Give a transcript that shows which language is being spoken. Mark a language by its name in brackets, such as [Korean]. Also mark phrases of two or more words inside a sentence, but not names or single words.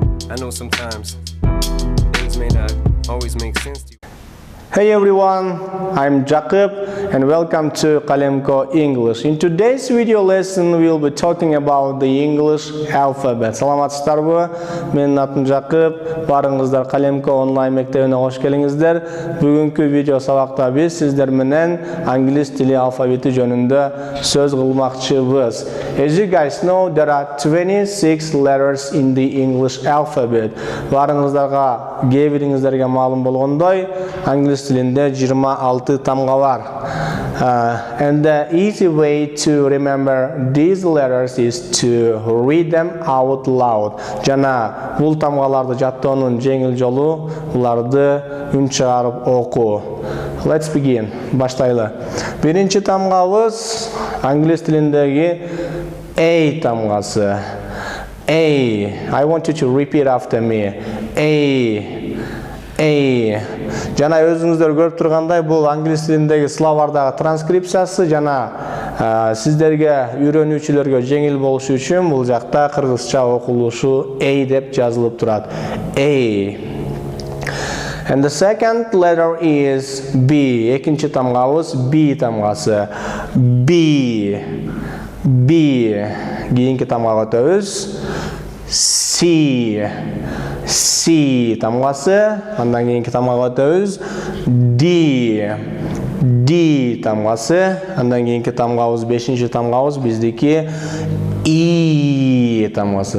[English] I know sometimes things may not always make sense to you. Hey everyone, I'm Jacob and welcome to Qalemko English. In today's video lesson, we'll be talking about the English alphabet. [Kyrgyz] Саламатсыздарбы? Менин атым Jacob. Барыңыздар Qalemko онлайн мектебине кош келиңиздер. Бүгүнкү видео сабакта биз сиздер менен англис тили алфавити жөнүндө сөз кылмакчыбыз. [English] As you guys know, there are 26 letters in the English alphabet. [Kyrgyz] Барыңыздарга, кээ-бириңиздерге маалым болгондой, англис тилинде 26 тамга бар. [English] And the easy way to remember these letters is to read them out loud. [Kyrgyz] Жана бул тамгаларды жаттоонун жеңил жолу буларды үн чыгарып окуу. [English] Let's begin. [Kyrgyz] Баштайлы. Биринчи тамгабыз англис тилиндеги A тамгасы. [English] A. I want you to repeat after me. A. [Kyrgyz] Жана өзүңүздөр көрүп тургандай, бул англис тилиндеги словардагы транскрипциясы жана сиздерге үйрөнүүчүлөргө жеңил болушу үчүн бул жакта кыргызча окулушу A деп жазылып турат. [English] A. And the second letter is B. [Kyrgyz] Экинчи тамгабыз B тамгасы. [English] B. [Kyrgyz] Кийинки тамгага өтөбүз. C тамгасы, андан кийинки тамгага өтөбүз. D тамгасы, андан кийинки тамгабыз, бешинчи тамгабыз биздики I тамгасы.